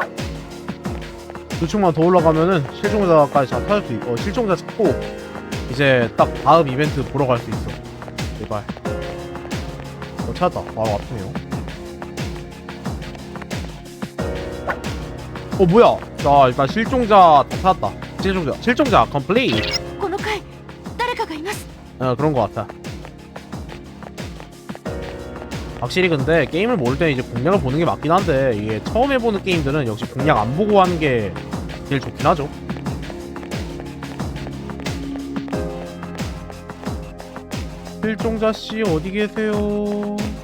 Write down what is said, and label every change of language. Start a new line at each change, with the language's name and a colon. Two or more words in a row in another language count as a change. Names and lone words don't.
Korean: 2층만 더 올라가면은 실종자까지 다 찾을 수 있고 실종자 찾고 이제 딱 다음 이벤트 보러 갈 수 있어. 제발. 찾았다. 바로 앞이네요. 뭐야? 자 일단 실종자 다 찾았다. 실종자 컴플리트.
Japanese: この階誰かがいます
Korean: 그런 것 같아. 확실히 근데 게임을 모를 때 이제 공략을 보는 게 맞긴 한데 이게 처음 해보는 게임들은 역시 공략 안 보고 하는 게 제일 좋긴 하죠. 실종자씨 어디 계세요?